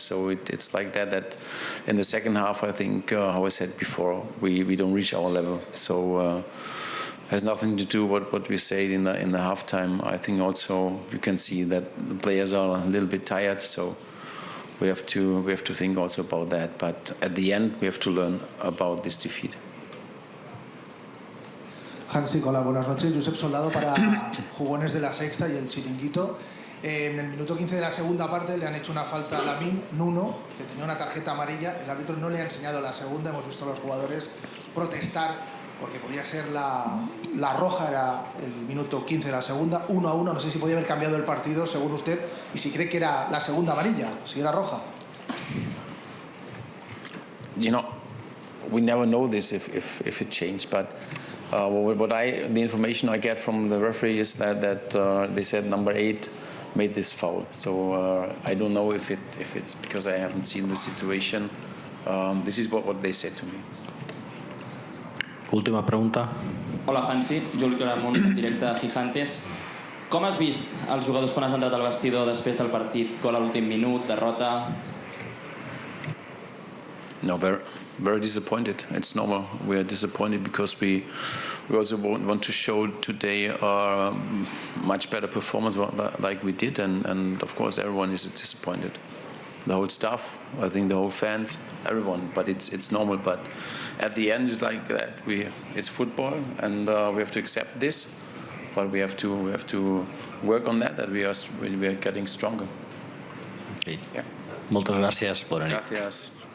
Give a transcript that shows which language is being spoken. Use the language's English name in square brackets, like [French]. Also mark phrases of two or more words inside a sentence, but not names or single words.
[English] So it's like that in the second half, I think, how I said before, we don't reach our level. So. Has nothing to do with what we said in the halftime. I think also you can see that the players are a little bit tired, so we have to think also about that. But at the end, we have to learn about this defeat. [Spanish] Hansi, hola, buenas noches. Josep Soldado para Jugones de la Sexta y el Chiringuito. En el minuto 15 de la segunda parte le han hecho una falta a Lamine Nuno, que tenía una tarjeta amarilla. El árbitro no le ha enseñado la segunda. Hemos visto a los jugadores protestar porque podía ser la roja, era el minuto 15 de la segunda, 1-1, no sé si podía haber cambiado el partido según usted y si cree que era la segunda amarilla, si era roja. [English] You know, we never know this if it changed, but the information I get from the referee is that they said number 8 made this foul. So I don't know if it's because I haven't seen the situation. This is what they said to me. [Catalan] Última pregunta. Hola, Hansi. Juli Claramunt, en directe a Gigantes. Com has vist els jugadors quan has entrat al vestidor després del partit? Gol a l'últim minut, derrota... [English] No, very disappointed. It's normal. We are disappointed because we also want to show today a much better performance like we did, and of course everyone is disappointed. The whole staff, I think the whole fans, everyone. But it's normal. But at the end, it's like that. It's football, and we have to accept this. But we have to work on that. That we are getting stronger. [Catalan] Sí. Yeah. Moltes gràcies. Bona nit. Gràcies.